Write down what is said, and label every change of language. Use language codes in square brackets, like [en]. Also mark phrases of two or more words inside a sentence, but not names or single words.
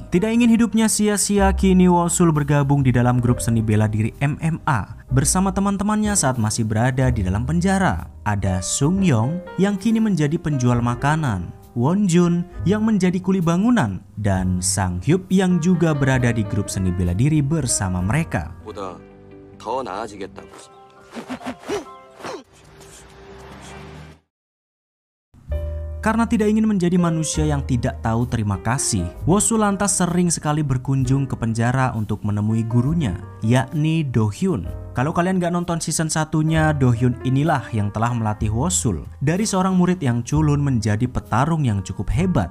[id] Tidak ingin hidupnya sia-sia, kini Wo-sul bergabung di dalam grup seni bela diri MMA bersama teman-temannya saat masih berada di dalam penjara. Ada Sung Yong yang kini menjadi penjual makanan, Won Jun yang menjadi kuli bangunan, dan Sang Hyuk yang juga berada di grup seni bela diri bersama mereka. [ko] 보다 더 나아지겠다고. [id] Karena tidak ingin menjadi manusia yang tidak tahu terima kasih, Wo-sul lantas sering sekali berkunjung ke penjara untuk menemui gurunya, yakni Do Hyun. Kalau kalian gak nonton season satunya, Do Hyun inilah yang telah melatih Wo-sul dari seorang murid yang culun menjadi petarung yang cukup hebat.